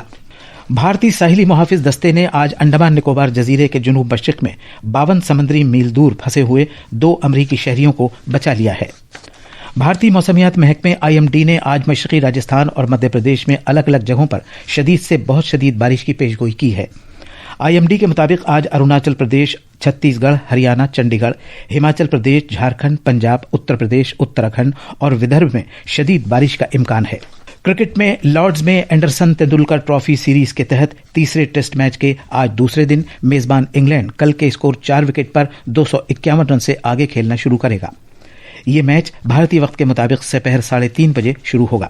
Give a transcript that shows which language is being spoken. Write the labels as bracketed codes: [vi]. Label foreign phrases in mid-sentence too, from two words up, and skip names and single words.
[ur] بھارتی ساحلی محافظ دستے نے آج انڈمان نکوبار جزیرے کے جنوب مشرق میں 52 سمندری میل دور پھنسے ہوئے 2 امریکی شہریوں کو بچا لیا ہے۔ بھارتی موسمیات محکمے IMD نے آج مشرقی راجستھان اور مدھیہ پردیش میں الگ الگ جگہوں پر شدید سے بہت شدید بارش کی پیشگوئی کی ہے۔ IMD کے مطابق آج اروناچل پردیش، چھتیس گڑھ، ہریانہ، چنڈی گڑھ، ہماچل پردیش، جھارکھنڈ، پنجاب، اتر پردیش، اتراکھنڈ اور ودربھ میں شدید بارش کا امکان ہے۔ کرکٹ میں لارڈز میں اینڈرسن تندولکر ٹرافی سیریز کے تحت تیسرے ٹیسٹ میچ کے آج دوسرے دن میزبان انگلینڈ کل کے اسکور 4 وکٹ پر 251 رن سے آگے کھیلنا شروع کرے گا۔ یہ میچ بھارتی وقت کے مطابق سپہر 3:30 بجے شروع ہوگا۔